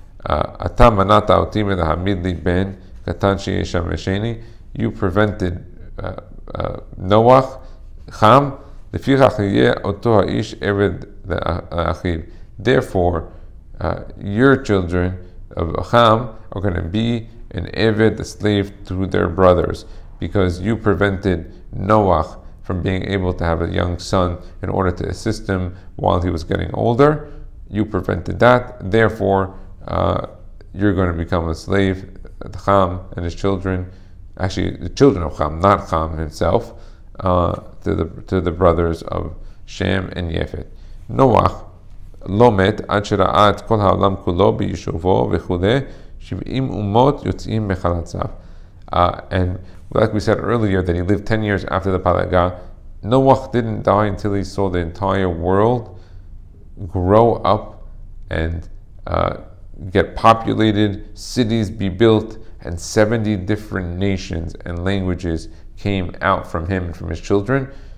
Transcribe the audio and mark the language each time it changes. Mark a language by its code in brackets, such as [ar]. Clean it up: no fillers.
[en] You prevented Noach, Ham, therefore your children of Ham are going to be an Eved, a slave to their brothers, because you prevented Noach from being able to have a young son in order to assist him while he was getting older. You prevented that, therefore you're going to become a slave. Ham and his children, actually the children of Ham, not Ham himself, to the brothers of Shem and Yefet. [he] Noach לא מת עד שראה את כל העולם כולו ביישובו וכו' 70 אומות יוצאים מחלציו. [en] And like we said earlier, that he lived 10 years after the Palaga. Noach didn't die until he saw the entire world grow up and get populated, cities be built, and 70 different nations and languages came out from him and from his children.